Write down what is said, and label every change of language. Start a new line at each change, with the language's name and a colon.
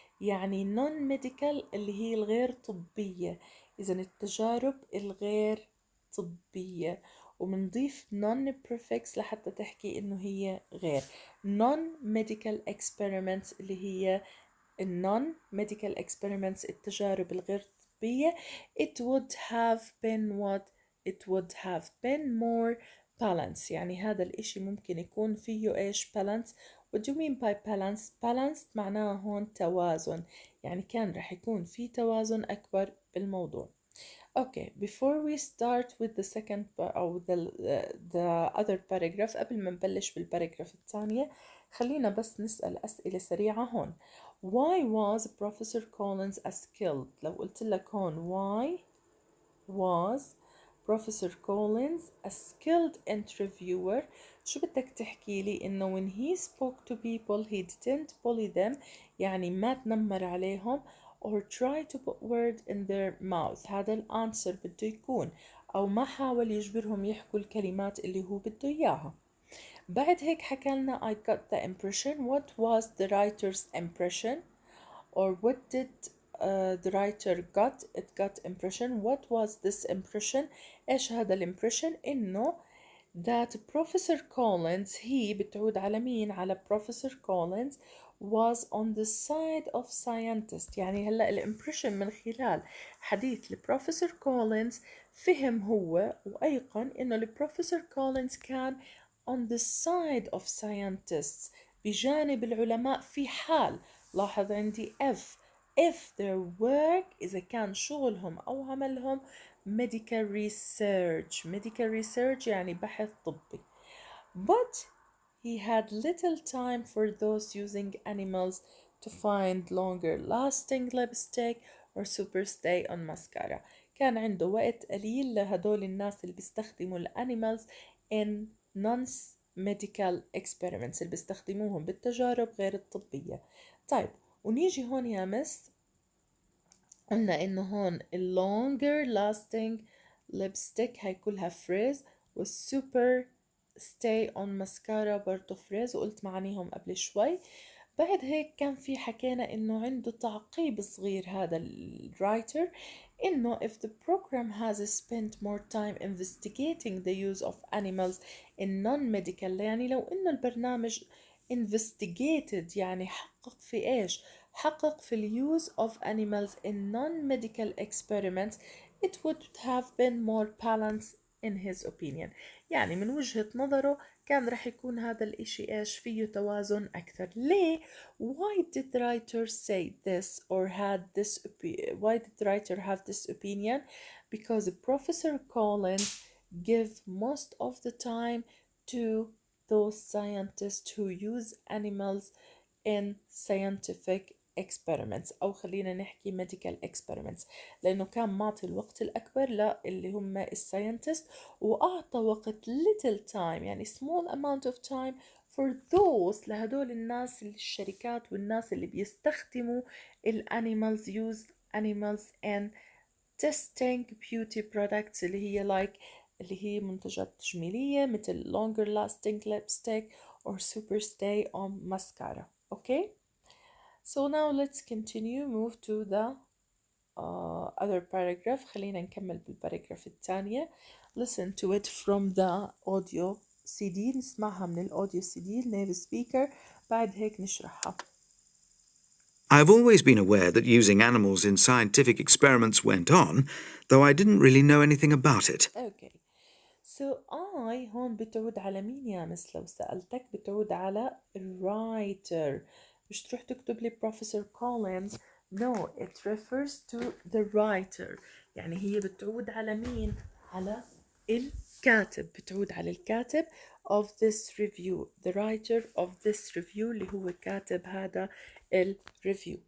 Arabic: يعني non-medical اللي هي الغير طبية، إذا التجارب الغير طبية، ومنضيف non prefix لحتى تحكي إنه هي غير
English: non-medical experiments
Arabic: اللي هي non-medical experiments التجارب الغير طبية.
English: it would have been what it would have been more balance.
Arabic: يعني هذا الإشي ممكن يكون فيه إيش balance.
English: what do you mean by balance؟
Arabic: balance معناه هون توازن، يعني كان رح يكون في توازن أكبر بالموضوع.
English: Okay, before we start with the second
Arabic: أو
English: the other paragraph
Arabic: قبل ما نبلش بالباراجراف الثانية خلينا بس نسأل أسئلة سريعة هون.
English: Why was Professor Collins a skilled؟
Arabic: لو قلت لك هون
English: why was Professor Collins a skilled interviewer
Arabic: شو بدك تحكي لي؟ إنه
English: when he spoke to people he didn't bully them
Arabic: يعني ما تنمر عليهم
English: or try to put word in their mouth.
Arabic: هذا الانسر بده يكون أو ما حاول يجبرهم يحكوا الكلمات اللي هو بده إياها. بعد هيك حكى لنا
English: I got the impression. What was the writer's impression or what did the writer got? It got impression. What was this impression؟
Arabic: إيش هذا الامبريشن؟ إنه
English: that Professor Collins he
Arabic: بتعود على مين؟ على
English: Professor Collins was on the side of scientist.
Arabic: يعني هلا الامبريشن من خلال حديث البروفيسور كولينز فهم هو وأيقن إنه البروفيسور كولينز كان
English: on the side of scientists
Arabic: بجانب العلماء في حال لاحظ عندي
English: if their work
Arabic: إذا كان شغلهم أو عملهم
English: medical research
Arabic: يعني بحث طبي.
English: But he had little time for those using animals to find longer lasting lipstick or super stay on mascara.
Arabic: كان عنده وقت قليل لهدول الناس اللي بيستخدموا الانيمالز
English: in non-medical experiments
Arabic: اللي بيستخدموهم بالتجارب غير الطبية. طيب ونيجي هون يا مس قلنا إنه هون ال longer lasting lipstick هاي كلها فريز والسوبر stay on mascara برضو فريز وقلت معانيهم قبل شوي.
English: بعد هيك كان في حكينا إنه عنده تعقيب صغير هذا الرايتر إنه if the program has spent more time investigating the use of animals in non-medical
Arabic: يعني لو إنه البرنامج
English: investigated
Arabic: يعني حقق في إيش؟ حقق في ال
English: use of animals in non-medical experiments it would have been more balanced in his opinion.
Arabic: يعني من وجهة نظره كان رح يكون هذا الإشي إيش فيه توازن أكثر.
English: ليه؟ Why did the writer say this or had this why did the writer have this opinion? Because Professor Collins give most of the time to those scientists who use animals in scientific experiments
Arabic: أو خلينا نحكي
English: medical experiments،
Arabic: لأنه كان معطي الوقت الأكبر للي هم الساينتست، وأعطى وقت
English: little time يعني small amount of time for those
Arabic: لهدول الناس الشركات والناس اللي بيستخدموا الانيمالز
English: use animals in testing beauty products
Arabic: اللي هي اللي هي منتجات تجميلية مثل
English: longer lasting lipstick or super stay on mascara. Okay, so now let's continue move to the other paragraph.
Arabic: خلينا نكمل بالباراجراف الثانية.
English: Listen to it from the audio CD،
Arabic: نسمعها من الأوديو
English: CD native speaker،
Arabic: بعد هيك نشرحها.
English: I've always been aware that using animals in scientific experiments went on, though I didn't really know anything about it. Okay, so I
Arabic: هون بتعود على مين يا مس؟ لو سألتك بتعود على writer، مش تروح تكتب لي Professor Collins.
English: No, it refers to the writer.
Arabic: يعني هي بتعود على مين؟ على الكاتب، بتعود على الكاتب
English: of this review، the writer of this review
Arabic: اللي هو كاتب هذا الريفيو.